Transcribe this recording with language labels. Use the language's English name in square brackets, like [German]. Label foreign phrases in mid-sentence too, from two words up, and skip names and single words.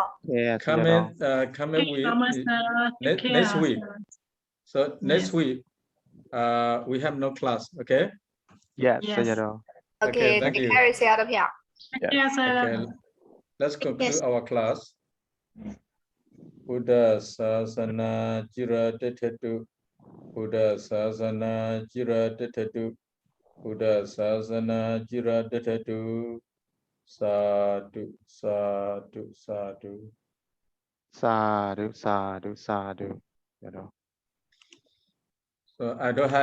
[English] Yeah, Come in with next week. So next week, we have no class. Okay. Yes, Yes. Sayadaw. Okay, Thank you. very Sayadaw here. Yes, Okay. Let's conclude Yes. our class. [Pali] Buddha sasana jira detetu. Buddha sasana jira detetu. Buddha sasana jira detetu. Sadhu, sadhu, sadhu. Sadhu. [English] So I don't have